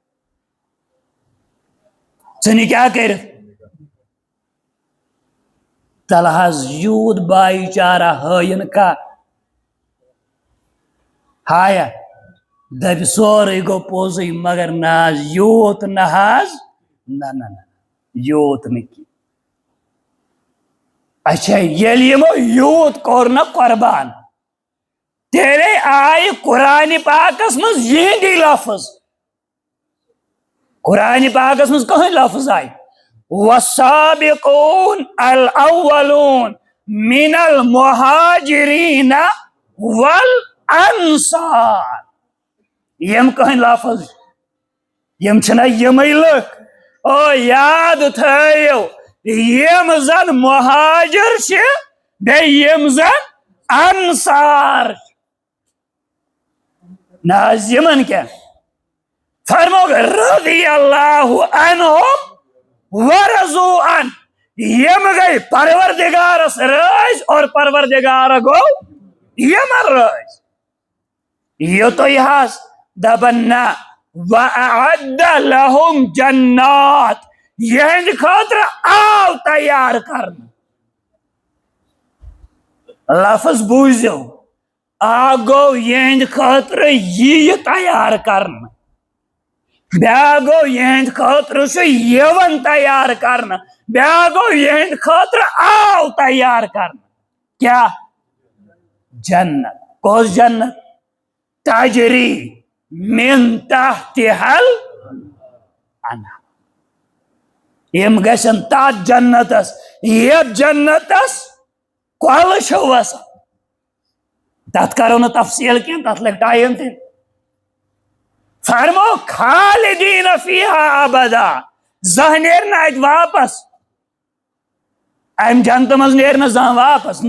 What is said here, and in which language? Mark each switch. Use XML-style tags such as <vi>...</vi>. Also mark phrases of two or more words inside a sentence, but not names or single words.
<ks>ژٕ نہِ کیٛاہ کٔرِتھ تل حظ یوٗت بایی چارہ ہٲیِن کانٛہہ ہایا دپہِ سورُے گوٚو پوٚزُے مگر نہ حظ یوٗت نہ حظ نہ یوٗت نہٕ کینٛہہ اچھا ییٚلہِ یِمو یوٗت کوٚر نا قۄربان تیٚلے آیہِ قرآنِ پاکس منٛز یِہنٛدی لفظ قرآنِ پاکس منٛز کٕہٕنۍ لفظ آیہِ</ks> <ar>والسابقون الاولون من المہاجرین والانصار</ar> <ks>یم کٕہٕنۍ لفظ یم چھِنا یِمٕے لُکھ او یاد تھٲیِو یم زن مہاجر چھِ بیٚیہِ یم زن انصار نہ حظ یمن کیٛاہ فرموک</ks> <ar>رضی اللہ عنہم ورضوا عنہ</ar> <ks>یم گٔے پروردگارس رٲضۍ اور پروردگار گوٚو یمن رٲضۍ یوٚتُے حظ دپان نہ</ks> <ar>وَأَعَدَّ لَهُمْ جنات</ar> <ks>یہنٛدِ خٲطرٕ آو تیار کرنہٕ لفظ بوٗزِو اکھ گوٚو یہنٛدِ خٲطرٕ یِیہِ تیار کرنہٕ بیٛاکھ گوٚو یہنٛدِ خٲطرٕ چھُ یِوان تیار کرنہٕ بیٛاکھ گوٚو یہنٛدِ خٲطرٕ آو تیار کرنہٕ کیٛاہ جنت کۄس جنت</ks> <ar>تجری من تحتها الانہار.</ar> <ks>یم گژھن تات جنتس یتھ جنتس کۄلہٕ چھِ وسان. تتھ کرو نہٕ تفصیل کینٛہہ، تتھ لگہِ ٹایم تہِ. فرمو</ks> <ar>خالدین فیہا ابدا،</ar> <ks>زانٛہہ نیرِ نہٕ اتہِ واپس، امہِ جنتہٕ منٛز نیرِ نہٕ زانٛہہ واپس.</ks>